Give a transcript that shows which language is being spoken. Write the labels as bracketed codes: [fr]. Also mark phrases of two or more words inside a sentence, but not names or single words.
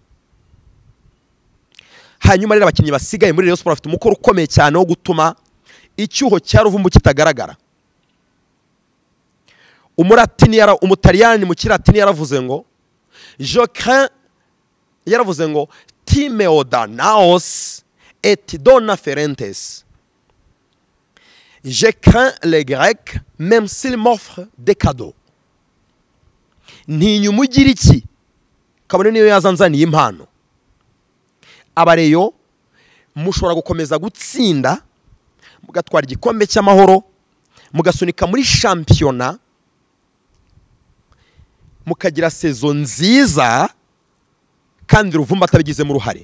[rw] Hanyuma rero abakinnyi basigaye muri Rayon Sports bafite umukoro ukomeye cyane wo gutuma icyuho cya Ruvumbu kitagaragara. Umutaliyani mu Kilatini yaravuze ngo [fr] je crains, [rw] yaravuze ngo [la] Timeo naos et dona ferentes. [fr] Je crains les Grecs même s'ils m'offrent des cadeaux. [rw] Ntinyuma ugira iki kabone niyo yazanzaniye impano. Abareyo mushobora gukomeza gutsinda mugatwara igikombe cy'amahoro, mugasunika muri championnat, mukagira saison nziza kandi Ruvumbu atabigize mu ruhare.